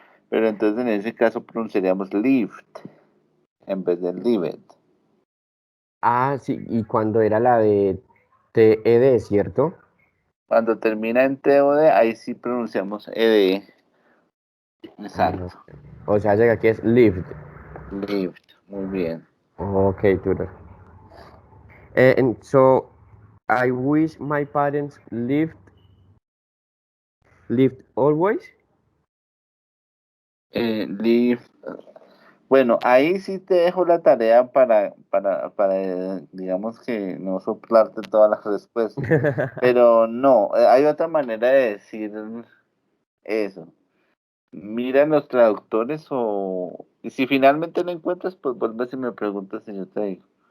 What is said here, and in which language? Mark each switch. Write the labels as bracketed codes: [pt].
[es] Pero entonces en ese caso pronunciaríamos lived en vez de lived. Sí, y cuando era la de TED, ¿cierto? Cuando termina en TOD, ahí sí pronunciamos ed. Exacto. O sea, llega aquí es lived. Lived. Muy bien. [en] Okay, tutor. And so I wish my parents lived always. Lived. [es] Bueno, ahí sí te dejo la tarea para digamos que no soplarte todas las respuestas. Pero no, hay otra manera de decir eso. Mira en los traductores y si finalmente lo encuentras, pues vuelves y me preguntas y yo te digo.